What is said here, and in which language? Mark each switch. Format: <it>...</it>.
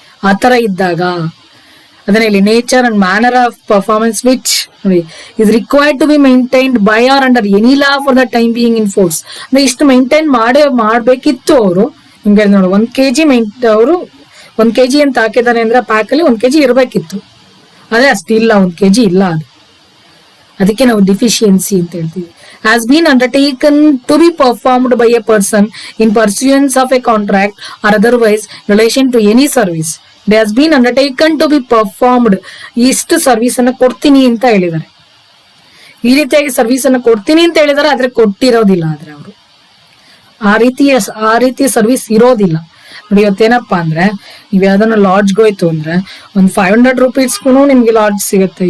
<kn>ಆತರ ಇದ್ದಾಗ ಅದನ್ನ ಇಲ್ಲಿ</kn> <en>Nature and manner of performance which is required to be maintained by or under any law for the time being in force.</en> <kn>ಅಂದ್ರೆ ಇಷ್ಟು maintain ಮಾಡ್ಬೇಕಿತ್ತು ಅವರು. ನಿಮ್ಗೆ ನೋಡಿ, 1 kg ಅವರು 1 kg ಅಂತ ಹಾಕಿದಾರೆ ಅಂದ್ರೆ ಪ್ಯಾಕ್ ಅಲ್ಲಿ 1 kg ಇರ್ಬೇಕಿತ್ತು, ಅದೇ ಅಷ್ಟಿಲ್ಲ, 1 kg ಇಲ್ಲ. ಅದು ಅದಕ್ಕೆ ನಾವು ಡಿಫಿಷಿಯನ್ಸಿ ಅಂತ ಹೇಳ್ತೀವಿ.</kn> <en>has been undertaken to be performed by a person in pursuance of a contract or otherwise relation to any service. It has been undertaken to be performed.</en> <kn>ಇಷ್ಟು service ಅನ್ನ ಕೊಡ್ತೀನಿ ಅಂತ ಹೇಳಿದ್ದಾರೆ, ಈ ರೀತಿಯಾಗಿ ಸರ್ವಿಸ್ ಅನ್ನ ಕೊಡ್ತೀನಿ ಅಂತ ಹೇಳಿದಾರೆ, ಆದ್ರೆ ಕೊಟ್ಟಿರೋದಿಲ್ಲ. ಆದ್ರೆ ಅವರು ಆ ರೀತಿಯ ಸರ್ವಿಸ್ ಇರೋದಿಲ್ಲ. ನೋಡಿ, ಇವತ್ತೇನಪ್ಪಾ ಅಂದ್ರೆ ನೀವ್ ಯಾವ್ದನ್ನ ಲಾಡ್ಜ್ಗೆ ಹೋಯ್ತು ಅಂದ್ರೆ ಒಂದು 500 ರೂಪೀಸ್ಗೂ ನಿಮ್ಗೆ ಲಾಡ್ಜ್ ಸಿಗುತ್ತೆ.</kn>